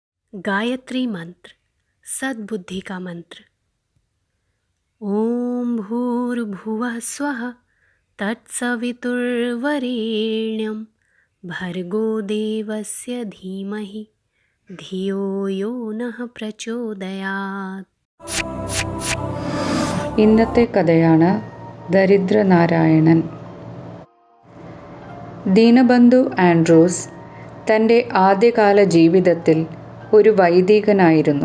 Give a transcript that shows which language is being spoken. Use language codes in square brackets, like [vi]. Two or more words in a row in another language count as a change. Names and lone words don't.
[hi] गायत्री मंत्र, सद्बुद्धि का मंत्र। [sa] ओम भूर्भुवः स्वः तत्सवितुर्वरेण्यं भर्गो देवस्य धीमहि धियो यो नः പ്രചോദയാത്. [ml] ഇന്നത്തെ കഥയാണ് ദരിദ്രനാരായണൻ. ദീനബന്ധു ആൻഡ്രൂസ് തൻ്റെ ആദ്യകാല ജീവിതത്തിൽ ഒരു വൈദികനായിരുന്നു.